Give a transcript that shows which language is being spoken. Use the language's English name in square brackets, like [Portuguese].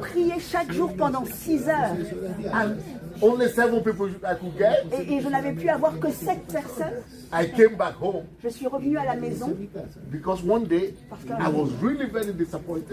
[French] prier chaque jour pendant 6 heures, [English] And only 7 people I could get. [French] et je n'avais pu avoir que 7 personnes? [English] I came back home [French] Je suis revenue à la maison. [English] because one day I was really very disappointed.